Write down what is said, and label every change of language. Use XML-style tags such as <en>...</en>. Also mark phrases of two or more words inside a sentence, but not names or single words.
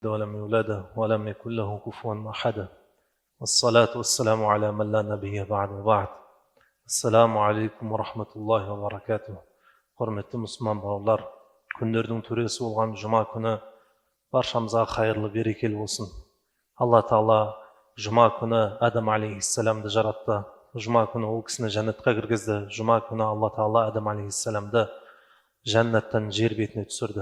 <ar>ولم يولد ولم يكن له كفوا أحد والصلاة والسلام على من لا نبي بعد. السلام عليكم ورحمة الله وبركاته.</ar> <kk>Құрметті мұсылман бауырлар, күндердің төресі болған жұма күні баршамызға қайырлы берекелі болсын. Алла Тағала жұма күні Адам алейхиссаламды жаратты. Жұма күні ол кісіні жәннатқа кіргізді. Жұма күні Алла Тағала Адам алейхиссаламды жәннаттан жер бетіне түсірді.</kk>